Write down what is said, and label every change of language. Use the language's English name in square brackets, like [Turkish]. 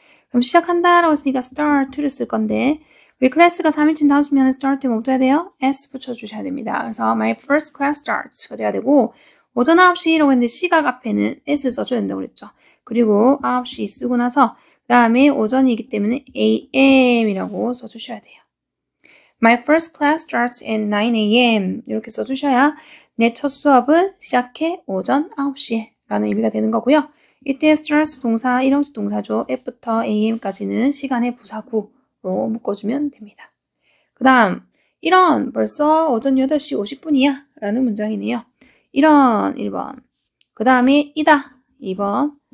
[Korean] 그럼 시작한다 라고 했으니까 start를 쓸 건데 우리 클래스가 3인칭 단수면 start 뭐부터 해야 돼요? s 붙여주셔야 됩니다. 그래서 [English] my first class starts [Korean] 가 돼야 되고 오전 9시라고 했는데 시각 앞에는 s 써줘야 된다고 그랬죠. 그리고 9시 쓰고 나서 그 다음에 오전이기 때문에 am이라고 써주셔야 돼요. [English] My first class starts at 9 a.m. [Korean] 이렇게 써주셔야 내 첫 수업은 시작해 오전 9시에 라는 의미가 되는 거고요. 이때 starts 동사, 일형식 동사죠. F부터 am까지는 시간의 부사구로 묶어주면 됩니다. 그 다음 이런 벌써 오전 8시 50분이야 라는 문장이네요. 이런 1번 그 다음에 이다. 2번.